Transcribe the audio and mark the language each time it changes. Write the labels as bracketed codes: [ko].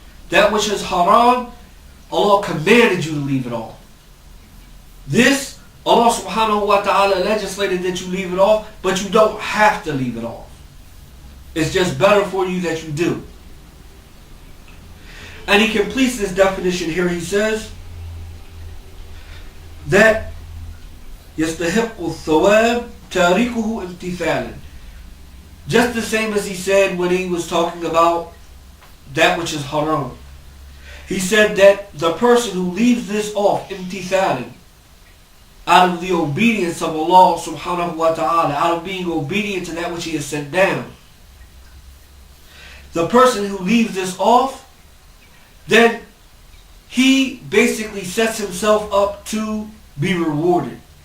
[en] That which is haram, Allah commanded you to leave it off. This, Allah subhanahu wa ta'ala legislated that you leave it off, but you don't have to leave it off. It's just better for you that you do. And he completes this definition here. He says that [ar] يستحق الثواب تاركه امتثالا. [en] Just the same as he said when he was talking about that which is haram. He said that the person who leaves this off imtithalan, out of the obedience of Allah subhanahu wa ta'ala, out of being obedient to that which He has sent down, the person who leaves this off, then he basically sets himself up to be rewarded.